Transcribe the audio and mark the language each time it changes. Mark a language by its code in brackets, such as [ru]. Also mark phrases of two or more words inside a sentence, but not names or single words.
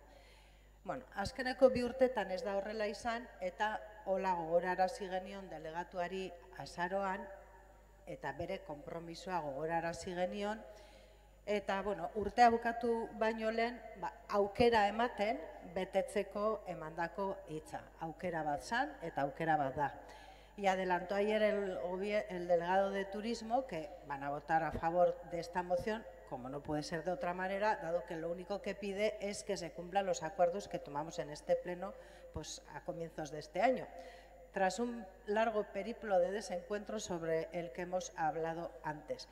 [eu] Azkeneko 2 urtetan ez da horrela izan eta hola gogorarazi genion delegatuari azaroan eta bere konpromisoa gogorarazi genion eta urtea bukatu baino lehen aukera ematen betetzeko emandako hitza. Aukera bat zan eta aukera bat da. [es] Y adelantó ayer el delegado de Turismo que van a votar a favor de esta moción, como no puede ser de otra manera, dado que lo único que pide es que se cumplan los acuerdos que tomamos en este pleno a comienzos de este año. Tras un largo periplo de desencuentros sobre el que hemos hablado antes.